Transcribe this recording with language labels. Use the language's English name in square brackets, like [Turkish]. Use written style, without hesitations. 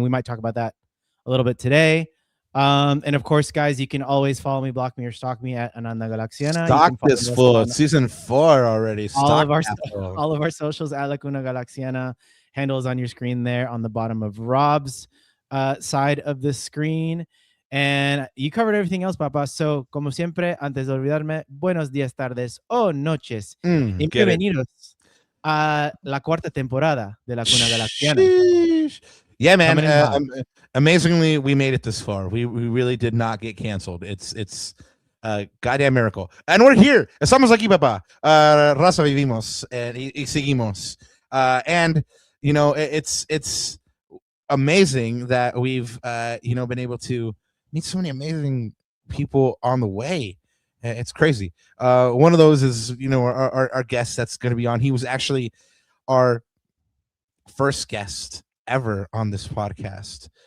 [English] We might talk about that a little bit today. And of course, guys, you can always follow me, block me, or stalk me at Cuna Galaxiana. Stock this full. It's season 4 already. All of our socials at Cuna Galaxiana. Handles on your screen there on the bottom of Rob's side of the screen. And you covered everything else, Papa. [Spanish] So, como siempre, antes de olvidarme, buenos días, tardes o noches. Y bienvenidos a la cuarta temporada de la Cuna Galaxiana. [English] Yeah, man. Amazingly, we made it this far. We really did not get canceled. It's a goddamn miracle. And we're here. [Spanish] Estamos aquí, Papa. Raza vivimos y seguimos. [English] And, it's amazing that we've, been able to meet so many amazing people on the way. It's crazy. One of those is, our guest that's going to be on. He was actually our first guest ever on this podcast.